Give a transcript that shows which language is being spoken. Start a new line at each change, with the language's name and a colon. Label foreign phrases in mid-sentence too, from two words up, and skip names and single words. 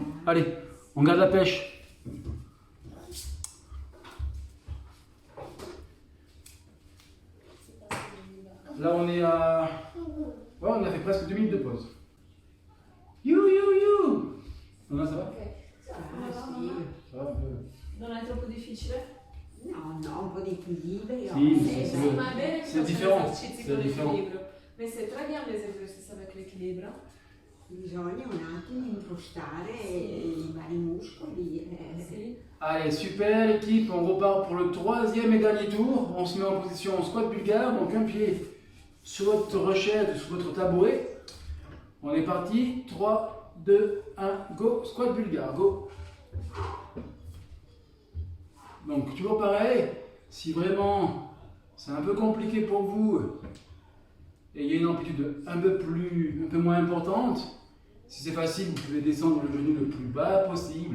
French: Allez, on garde la pêche. Là on est à... Ouais, on a fait presque 2 minutes de pause. Non, ça va? Ok. Ça va un peu.
Italian: Non è troppo difficile? No, no, un po' di equilibrio. Sì, eh, sì, beh, Ma è bene che
French: c'est
Italian: facciano
French: différent,
Italian: esercizi
French: c'est
Italian: con
French: différent.
Italian: l'equilibrio.
French: Mais c'est très bien les exercices avec l'équilibre.
Italian: bisogna un attimo impostare i vari muscoli. Sì.
French: Allez, super l'équipe, on repart pour le troisième et dernier tour. On se met en position squat bulgare, donc un pied sur votre chaise, sur votre tabouret. On est parti, 3, 2, 1, go, squat bulgare, go. Donc toujours pareil, si vraiment c'est un peu compliqué pour vous et il y a une amplitude un peu moins importante, si c'est facile, vous pouvez descendre le genou le plus bas possible.